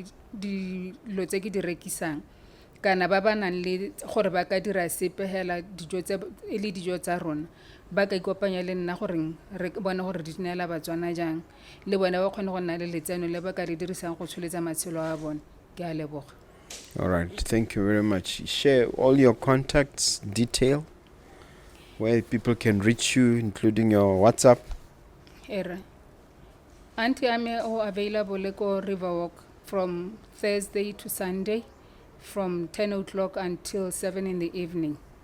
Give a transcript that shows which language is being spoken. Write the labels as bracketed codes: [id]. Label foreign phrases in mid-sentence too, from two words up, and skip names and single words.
[tn] di lo tse ke di rekisang kana ba ba nang le gore ba ka dira sepe hela dijo tsa rona ba ka ikopanya le nna gore re bona gore di tsenela batswana jang le bona ba kgone go nna le letseno le ba ka le dirisang go tsholetsa matshelo a bona ke a leboga. [en] All right. Thank you very much. Share all your contacts, detail, where people can reach you, including your WhatsApp. Era Aunty Amy available ko Riverwalk from Thursday to Sunday from 10 o'clock until 7 in the evening.